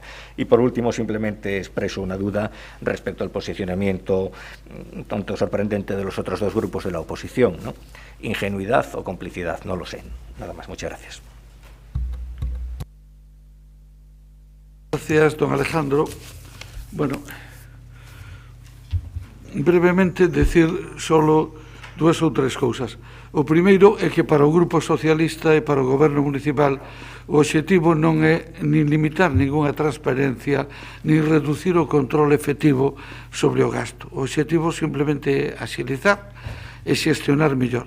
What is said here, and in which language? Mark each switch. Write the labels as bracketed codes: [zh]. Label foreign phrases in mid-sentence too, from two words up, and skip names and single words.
[es] Y por último, simplemente expreso una duda respecto al posicionamiento tanto sorprendente de los otros dos grupos de la oposición, ¿no? Ingenuidad o complicidad, no lo sé. Nada más, muchas gracias. Gracias, don Alejandro. Bueno, brevemente decir solo [gl] dúas ou tres cousas. O primeiro é que para o Grupo Socialista e para o Goberno Municipal o obxectivo non é nin limitar ninguna transparencia nin reducir o control efectivo sobre o gasto. O obxectivo simplemente é axilizar e xestionar mellor.